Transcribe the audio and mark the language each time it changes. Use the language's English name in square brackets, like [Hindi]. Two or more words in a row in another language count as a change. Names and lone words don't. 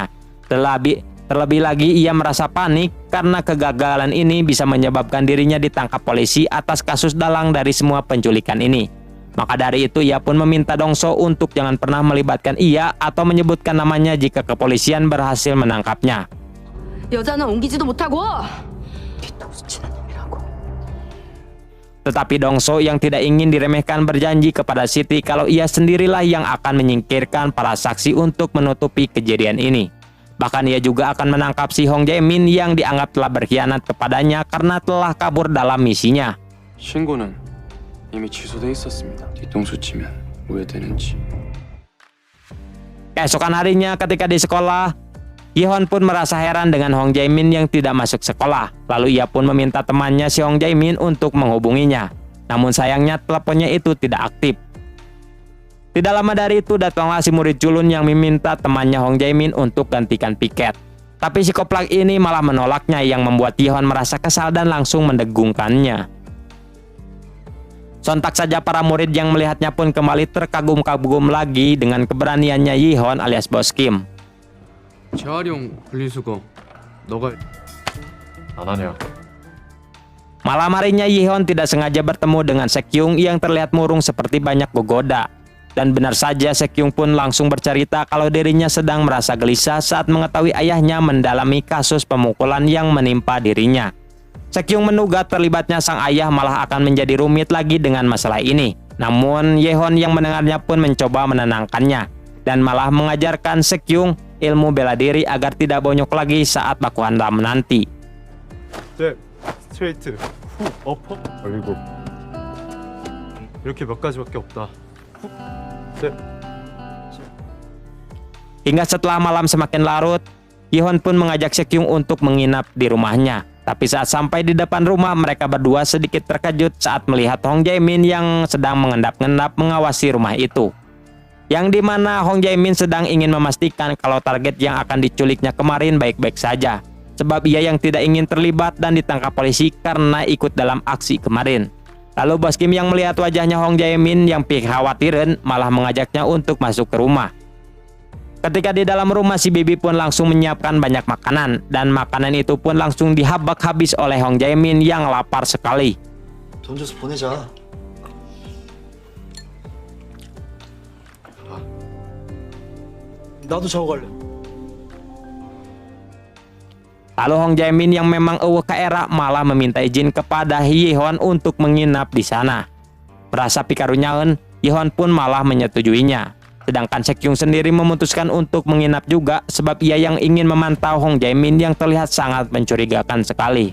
[Indonesian] Terlebih lagi ia merasa panik karena kegagalan ini bisa menyebabkan dirinya ditangkap polisi atas kasus dalang dari semua penculikan ini. Maka dari itu ia pun meminta Dongso untuk jangan pernah melibatkan ia atau menyebutkan namanya jika kepolisian berhasil menangkapnya. [Korean] 여자는 옮기지도 못하고 뒤통수 치는 놈이라고. [Indonesian] Tetapi Dongso yang tidak ingin diremehkan berjanji kepada Siti kalau ia sendirilah yang akan menyingkirkan para saksi untuk menutupi kejadian ini. Bahkan ia juga akan menangkap si Hong Jae-min yang dianggap telah berkhianat kepadanya karena telah kabur dalam misinya. [Korean] 신고는 이미 취소돼 있었습니다. 뒤통수 치면 후회되는지. [Indonesian] Keesokan harinya ketika di sekolah, Yihon pun merasa heran dengan Hong Jae-min yang tidak masuk sekolah. Lalu ia pun meminta temannya si Hong Jae-min untuk menghubunginya. Namun sayangnya teleponnya itu tidak aktif. Tidak lama dari itu datanglah si murid culun yang meminta temannya Hong Jae-min untuk gantikan piket. Tapi si koplak ini malah menolaknya yang membuat Yihon merasa kesal dan langsung mendegungkannya. Sontak saja para murid yang melihatnya pun kembali terkagum-kagum lagi dengan keberaniannya Yihon alias Bos Kim. [Korean] 재활용 분리수거 너가 안 하냐? [Indonesian] Malam harinya Yihon tidak sengaja bertemu dengan Sekyung yang terlihat murung seperti banyak gogoda. Dan benar saja Sekyung pun langsung bercerita kalau dirinya sedang merasa gelisah saat mengetahui ayahnya mendalami kasus pemukulan yang menimpa dirinya. Sekyung menduga terlibatnya sang ayah malah akan menjadi rumit lagi dengan masalah ini. Namun Yihon yang mendengarnya pun mencoba menenangkannya dan malah mengajarkan Sekyung ilmu bela diri agar tidak bonyok lagi saat baku hantam nanti. [Korean] 네, 스트레이트, 후, 어퍼, 그리고 이렇게 몇 가지밖에 없다. 후, 네. [Indonesian] Hingga setelah malam semakin larut, Yihon pun mengajak Sekyung untuk menginap di rumahnya. Tapi saat sampai di depan rumah, mereka berdua sedikit terkejut saat melihat Hong Jae-min yang sedang mengendap-endap mengawasi rumah itu. Yang dimana Hong Jae-min sedang ingin memastikan kalau target yang akan diculiknya kemarin baik-baik saja. Sebab ia yang tidak ingin terlibat dan ditangkap polisi karena ikut dalam aksi kemarin. Lalu Bos Kim yang melihat wajahnya Hong Jae-min yang kekhawatiran malah mengajaknya untuk masuk ke rumah. Ketika di dalam rumah, si bibi pun langsung menyiapkan banyak makanan. Dan makanan itu pun langsung dihabak habis oleh Hong Jae-min yang lapar sekali. [Korean] 돈 줘서 보내자. 나도 자고 갈래. [Indonesian] Lalu Hong Jae-min yang memang [Sundanese] eueuh ka era [Indonesian] malah meminta izin kepada Yi-hon untuk menginap di sana. Merasa pikarunyaeun, Yi-hon pun malah menyetujuinya. Sedangkan Sekyung sendiri memutuskan untuk menginap juga sebab ia yang ingin memantau Hong Jae-min yang terlihat sangat mencurigakan sekali.